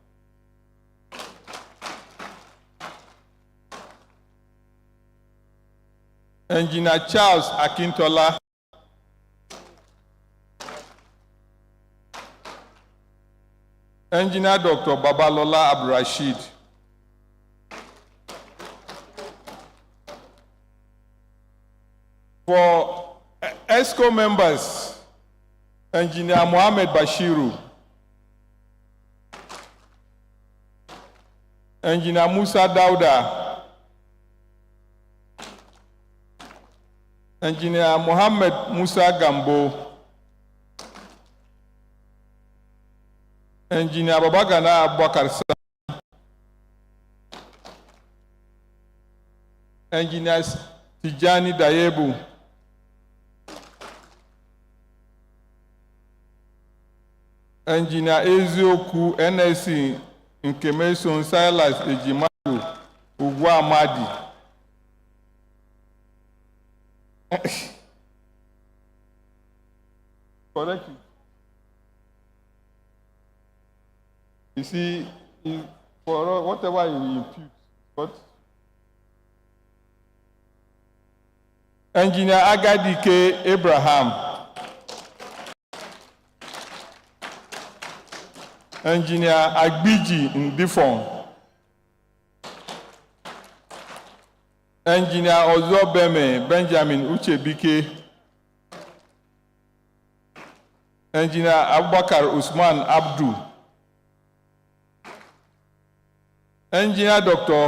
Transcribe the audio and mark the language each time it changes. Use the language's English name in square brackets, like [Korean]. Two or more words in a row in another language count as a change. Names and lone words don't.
[English] Engineer Charles Akintola. Engineer Dr. Babalola Abdurrashid. For ESCO members, Engineer Mohammed Bashiru, Engineer Musa Dauda, Engineer Mohammed Musa Gambo, Engineer Babagana Abubakar Sam, Engineer Tijani Dayebu, Engineer Ezioku NSC Nkemeson Silas Ejimadu Ugwu Amadi. Correct it. You see, for whatever you impute, but Engineer Agadike Abraham, Engineer Agbiji Ndifon, Engineer Ozobeme Benjamin Uchebike, Engineer Abubakar Usman Abdu, Engineer Dr.